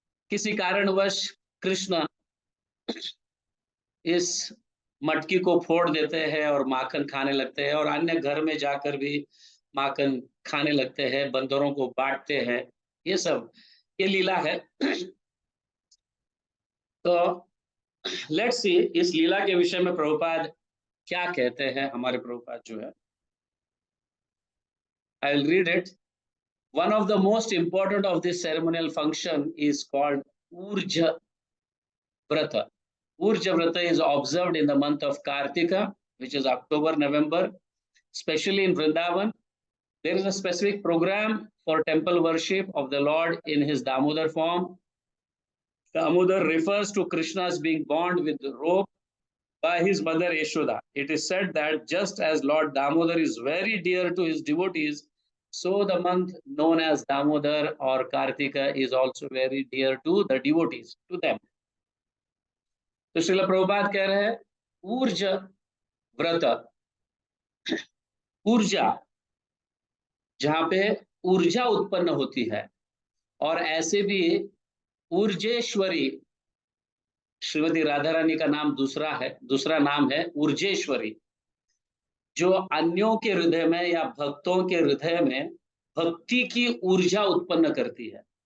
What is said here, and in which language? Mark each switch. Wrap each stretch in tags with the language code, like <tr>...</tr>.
<hi>किसी कारणवश कृष्ण इस मटकी को फोड़ देते हैं और माखन खाने लगते हैं, और अन्य घर में जाकर भी माखन खाने लगते हैं, बंदरों को बांटते हैं। ये सब ये लीला है। तो</hi> <en>let's see</en> <hi>इस लीला के विषय में प्रभुपाद क्या कहते हैं। हमारे प्रभुपाद जो है,</hi> <en>I will read it. One of the most important of this ceremonial function is called Urja Vrata. Urja Vrata is observed in the month of Kartika, which is October, November, especially in Vrindavan. There is a specific program for temple worship of the Lord in his Damodar form. Damodar refers to Krishna's being bound with the rope by his mother Yashoda. It is said that just as Lord Damodar is very dear to his devotees, so the month known as Damodar or Kartika is also very dear to the devotees, to them.</en> <hi>तो श्रील प्रभुपाद कह रहे हैं Wurtz व्रत, ऊर्जा जहां पे ऊर्जा उत्पन्न होती है, और ऐसे भी ऊर्जेश्वरी, श्रीमती राधा रानी का नाम दूसरा नाम है ऊर्जेश्वरी, जो अन्यों के हृदय में या भक्तों के हृदय में भक्ति की ऊर्जा उत्पन्न करती है।</hi>